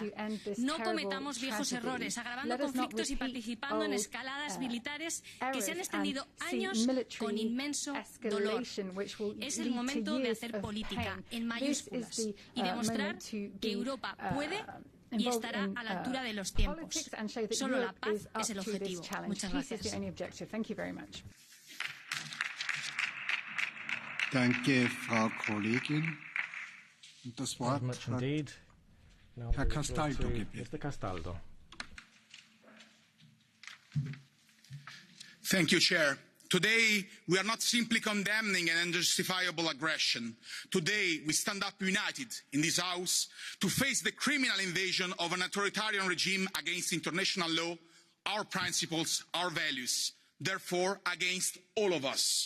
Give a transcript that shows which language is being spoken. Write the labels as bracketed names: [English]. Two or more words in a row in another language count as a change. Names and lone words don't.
[Spanish] No cometamos viejos errores, agravando conflictos y participando en escaladas militares que se han extendido años con inmenso dolor. Es el momento de hacer política en mayúsculas y demostrar que Europa puede y estará a la altura de los tiempos. Solo la paz es el objetivo. Muchas gracias. [German] Danke, Frau Kollegin. Und das Wort hat Herr Castaldo gebeten. [English] Thank you, Chair. Today, we are not simply condemning an unjustifiable aggression. Today, we stand up united in this House to face the criminal invasion of an authoritarian regime against international law, our principles, our values, therefore against all of us.